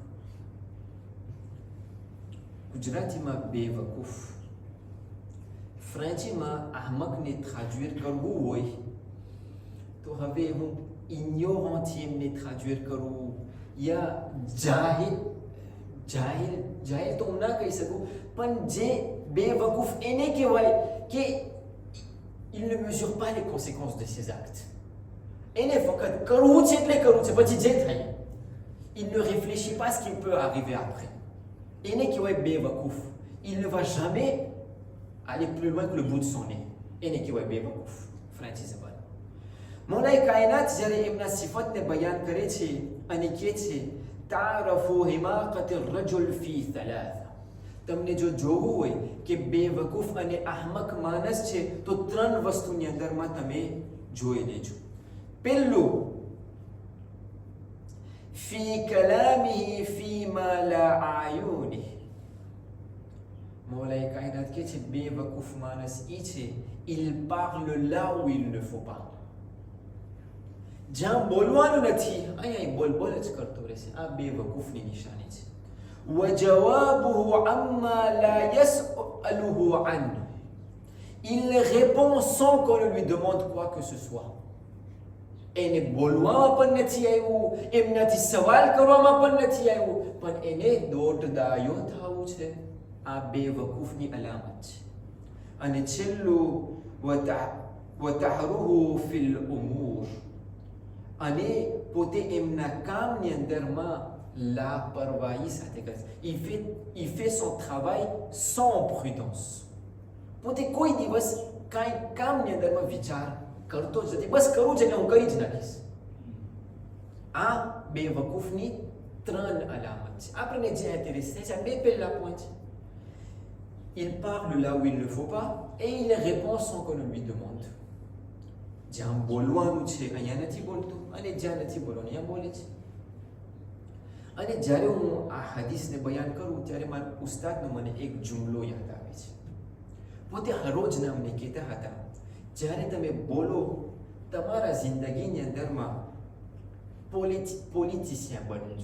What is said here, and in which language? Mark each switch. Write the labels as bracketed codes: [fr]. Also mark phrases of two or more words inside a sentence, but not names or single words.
[gu] ફ્રેન્ચીમાં અહમકને ટ્રાન્સલેટ કરવું હોય તો હવે હું ઇગ્નોરન્ટથી એમને ટ્રાન્સલેટ કરું યા જાહિલ તો હું ના કહી શકું, પણ જે બેવકૂફ એને કહેવાય કે [fr] il ne mesure pas les conséquences de ses actes. [gu] એને ફક્ત કરવું છે એટલે કરવું છે, પછી જે થાય [fr] il ne réfléchit pas ce qui peut arriver après. [gu] એને કહેવાય બેવકૂફ. [fr] il ne va jamais aller plus loin que le bout de son nez. [gu] એને કહેવાય બેવકૂફ ફ્રેન્ચી જબાન. મૌલાએ કાયનાત જ્યારે એમના સિફતને બયાન કરે છે અને કહે છે [ar] تعرف حماقة الرجل في ثلاثة. [gu] તમને જો જોવું હોય કે બેવકૂફ અને અહમક માણસ છે તો 3 વસ્તુની અંદરમાં તમે જોઈ લેજો. [ar] પહેલું في كلامه فيما لا عيونه. [gu] મૌલાએ કાયનાત કહે છે બેવકૂફ માણસ એ છે [fr] il parle là où il ne faut pas. [gu] જ્યાં બોલવાનું નથી અહીંયા બોલ જ કરતો રહેશે. આ બેવકૂફની નિશાની છે. [ar] وجوابه عما لا يسأله عنه. [fr] Il répond sans qu'on ne lui demande quoi que ce soit. [gu] એને બોલવામાં પણ નથી આવ્યું, એમનાથી સવાલ કરવામાં પણ નથી આવ્યું, પણ એને દોડદાયો થવું છે. આ બેવકૂફની અલામત છે. અને છેલ્લું [ar] وتهوره في الأمور. [gu] અને પોતે એમના કામની અંદરમાં લાપરવાહી સાથે કરે છે. [fr] il fait son travail sans prudence. [gu] પોતે કોઈ દિવસ કાંઈ કામની અંદરમાં વિચાર કરતો જ નથી. બસ કરવું છે એટલે હું કરી જ નાખીશ. આ બેવકૂફની 3 અલામત છે. આપણને જે intéresse છે, આ 2 પહેલા પોઈન્ટ છે. [fr] Il parle là où il ne faut pas et il répond sans qu'on lui demande. [gu] જ્યાં બોલવાનું છે અહીંયા નથી બોલતું, અને જ્યાં નથી બોલવાનું અહીંયા બોલે છે. અને જ્યારે હું આ હદીસને બયાન કરું ત્યારે મારા ઉસ્તાદનો મને એક જુમલો યાદ આવે છે. પોતે હરોજ નામને કહેતા હતા, જ્યારે તમે બોલો તમારા જિંદગીની અંદરમાં પોલિટિશિયન બનજો.